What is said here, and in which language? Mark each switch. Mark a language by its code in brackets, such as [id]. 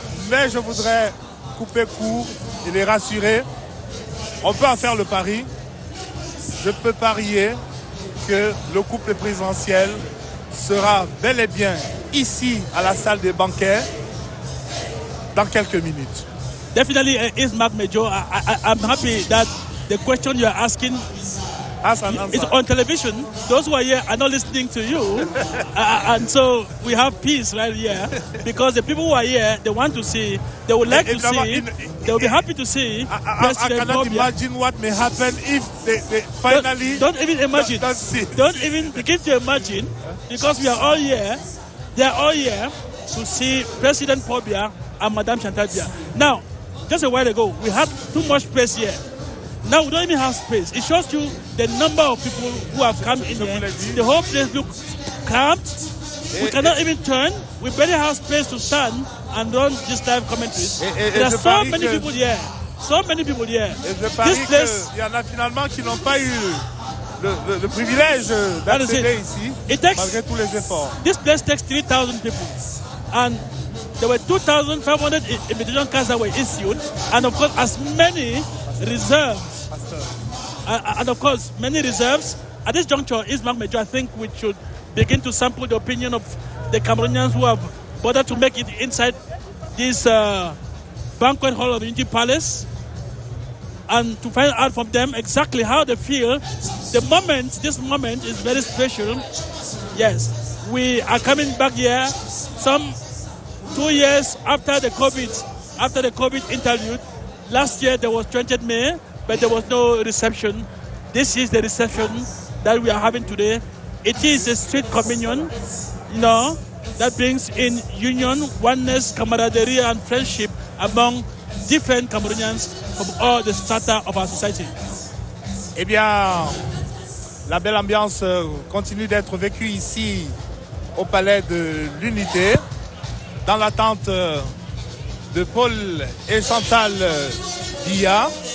[fr] Mais je voudrais couper court et les rassurer. On peut en faire le pari. Je peux parier que le couple présidentiel sera bel et bien ici à la salle des banquets dans quelques minutes. [en] Definitely, Ismark Major, I'm happy that the question you are asking is on television. Those who are here are not listening to you. And so we have peace right here because the people who are here, they want to see, they would like to see, they will be happy to see President I cannot imagine what may happen if they finally don't even imagine. Don't even begin to imagine because we are all here. They are all here to see President Paul Biya and Madame Chantal Biya. Now, just a while ago, we had too much space here. Now we don't even have space. It shows you the number of people who have come in here. The whole place looks cramped. We cannot even turn. We barely have space to stand and run this live commentaries. There are so many people here. So many people here. This place, [fr] il y en a finalement qui n'ont pas eu le privilège d'accéder ici, malgré tous les efforts. [en] This place takes 3,000 people. And there were 2,500 invitation cards that were issued. And of course, as many reserves. And of course, many reserves. At this juncture, Ismark Major, I think we should begin to sample the opinion of the Cameroonians who have bothered to make it inside this banquet hall of the Unity Palace and to find out from them exactly how they feel. This moment is very special. Yes, we are coming back here some 2 years after the COVID interlude. Last year there was 20th May, but there was no reception. This is the reception that we are having today. It is a street communion, that brings in union, oneness, camaraderie, and friendship among different Cameroonians from all the strata of our society. [fr] Eh bien, la belle ambiance continue d'être vécue ici au Palais de l'Unité, dans l'attente de Paul et Chantal Biya.